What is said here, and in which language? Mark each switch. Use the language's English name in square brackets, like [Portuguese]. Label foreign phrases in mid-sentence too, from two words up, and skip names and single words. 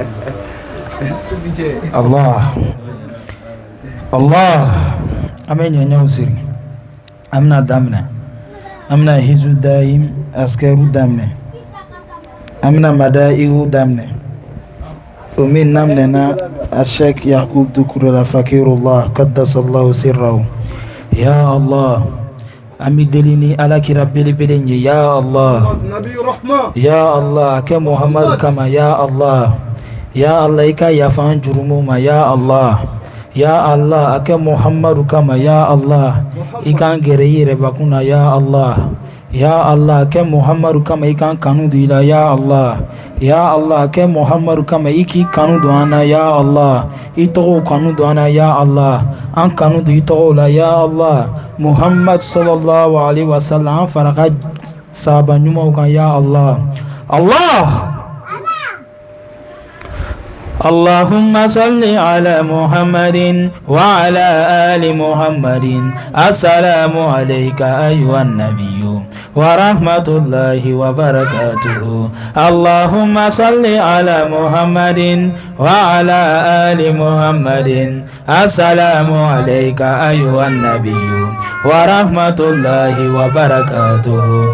[Bambara] Allah an bɛ ɲɛɲɛw siri an bɛna daminɛ an bɛna hizbu daim askaru daminɛ an bɛna mada'ihu daminɛ o min daminɛna a Sheikh Yakub Dukurala Fakirullah [Arabic] qaddasallahu sirrahu ya Allah [Bambara] an bɛ deli ni alakira belebele ye [Arabic] ya Allah ya Allah [Bambara] kɛ Muhammadu kama [Arabic] ya Allah ya Allah [Bambara] i ka yafa an jurumu ma [Arabic] ya Allah ya Allah [Bambara] a kɛ Muhammadu kama [Arabic] ya Allah [Bambara] i kan gɛrɛ i yɛrɛ bakun na [Arabic] ya Allah ya Allah [Bambara] a kɛ Muhammadu kama i kan kanu don i la [Arabic] ya Allah ya Allah [Bambara] a kɛ Muhammadu kama i k'i kanu don an na [Arabic] ya Allah [Bambara] i tɔgɔw kanu don an na [Arabic] ya Allah [Bambara] an kanu don i tɔgɔw la [Arabic] ya Allah Muhammad sallallahu alaihi wasallam [Bambara] an fara ka sahaba ɲumanw kan [Arabic] ya Allah Allah اللهم صل على محمد وعلى آل محمد السلام عليك أيها النبي ورحمة الله وبركاته اللهم صل على محمد وعلى آل محمد السلام عليك أيها النبي ورحمة الله وبركاته